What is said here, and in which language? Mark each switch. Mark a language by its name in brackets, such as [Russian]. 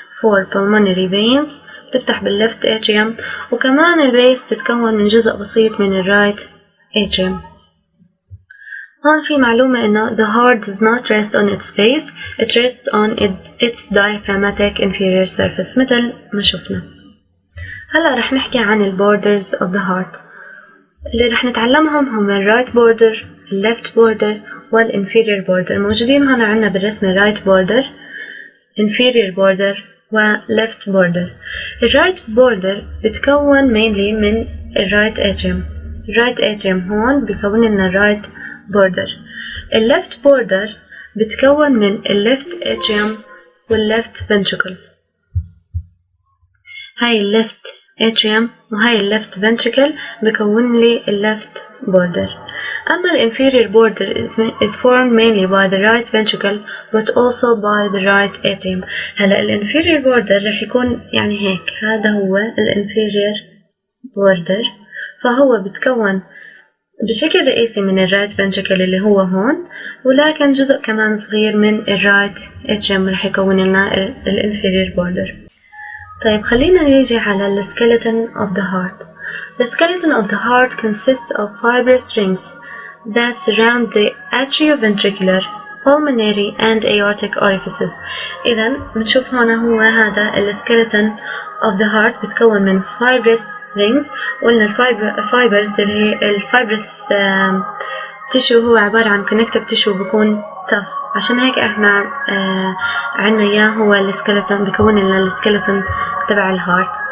[Arabic] 4 pulmonary veins بتفتح بالليفت اتريوم، وكمان البيس تتكون من جزء بسيط من الرايت اتريوم. هون في معلومة إنه [English] the heart does not rest on its base, it rests on its diaphragmatic inferior surface [Arabic] مثل ما شفنا. هلا رح نحكي عن ال [English] borders of the heart. [Arabic] اللي رح نتعلمهم هم ال right border، ال left border وال inferior border. موجودين هون عنا بالرسمة right border، inferior border و left border. ال right border بتكون mainly من ال right atrium. ال right atrium هون بيكون لنا right border. ال left border بتكون من ال left atrium وال left ventricle. هاي ال left atrium وهاي ال left ventricle بكون لي ال left border. أما ال [English] inferior border is formed mainly by the right ventricle but also by the right atrium. [Arabic] هلا ال inferior border رح يكون يعني هيك، هذا هو ال inferior border، فهو بتكون بشكل رئيسي من ال right ventricle اللي هو هون، ولكن جزء كمان صغير من ال right atrium رح يكون لنا ال inferior border. طيب خلينا نيجي على ال [English] skeleton of the heart. The skeleton of the heart consists of fibrous rings that surround the atrioventricular, pulmonary and aortic orifices. [Arabic] إذا بنشوف هنا هو هذا ال [English] skeleton of the heart [Arabic] بتكون من fibrous rings. قلنا الفايبرز اللي هي الفايبرس tissue هو عبارة عن connective tissue بيكون tough، عشان هيك احنا عنا اياه هو السكeleton، بيكون لنا السكeleton تبع الهارت.